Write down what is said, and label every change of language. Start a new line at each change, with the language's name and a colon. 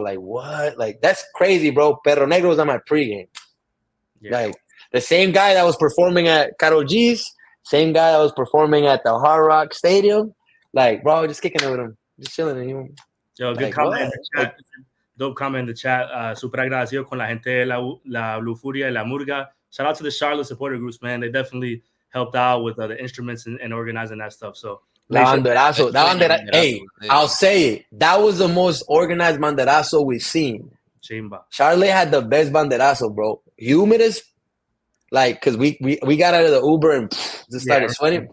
English: Like, what? Like, that's crazy, bro. Perro Negro's on my pregame. Yeah. Like, the same guy that was performing at Karol G's, same guy that was performing at the Hard Rock Stadium. Like, bro, just kicking it with him. Just chilling with him. Yo, good comment in the chat. Dope comment in the chat.
Spanish: Super agradecido con la gente de la Lufuria y la Murga.
English: Shout out to the Charlotte supporter groups, man. They definitely helped out with the instruments and organizing that stuff. So, hey, I'll say it. That was the most organized banderazo we've seen.
Spanish: Chimba.
English: Charlotte had the best banderazo, bro. Humid as, like, because we got out of the Uber and just started sweating.